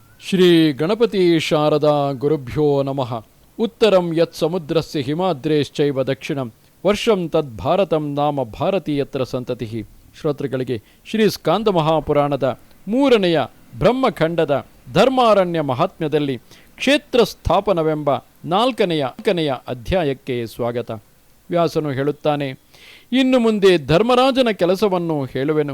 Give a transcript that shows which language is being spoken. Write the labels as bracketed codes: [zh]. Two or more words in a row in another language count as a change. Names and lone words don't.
[sa] ಶ್ರೀ ಗಣಪತಿ ಶಾರದಾ ಗುರುಭ್ಯೋ ನಮಃ. ಉತ್ತರಂ ಯತ್ ಸಮುದ್ರಸ್ಯ ಹಿಮಾದ್ರೇಶ್ಚೈವ ದಕ್ಷಿಣಂ ವರ್ಷಂ ತದ್ ಭಾರತಂ ನಾಮ ಭಾರತೀಯತ್ರ ಸಂತತಿ. [kn] ಶ್ರೋತೃಗಳಿಗೆ ಶ್ರೀ ಸ್ಕಾಂದ ಮಹಾಪುರಾಣದ 3ನೇ ಬ್ರಹ್ಮಖಂಡದ ಧರ್ಮಾರಣ್ಯ ಮಹಾತ್ಮ್ಯದಲ್ಲಿ ಕ್ಷೇತ್ರ ಸ್ಥಾಪನವೆಂಬ 4ನೇ ಅಧ್ಯಾಯಕ್ಕೆ ಸ್ವಾಗತ. ವ್ಯಾಸನು ಹೇಳುತ್ತಾನೆ, ಇನ್ನು ಮುಂದೆ ಧರ್ಮರಾಜನ ಕೆಲಸವನ್ನು ಹೇಳುವೆನು.